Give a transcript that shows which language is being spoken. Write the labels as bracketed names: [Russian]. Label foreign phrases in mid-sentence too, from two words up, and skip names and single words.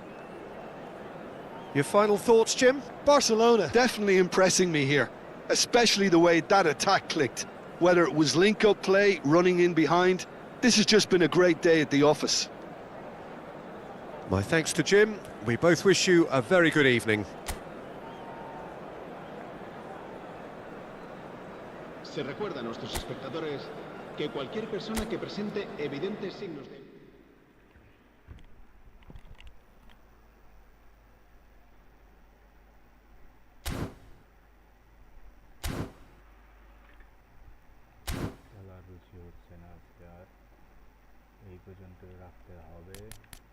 [English] Your final thoughts, Jim? Barcelona definitely impressing me here, especially the way that attack clicked. Whether it was link-up play, running in behind, this has just been a great day at the office. My thanks to Jim. We both wish you a very good evening. [Spanish] Se recuerda a nuestros espectadores que cualquier persona que presente evidentes signos de... [Bangla] এই পর্যন্ত রাখতে হবে।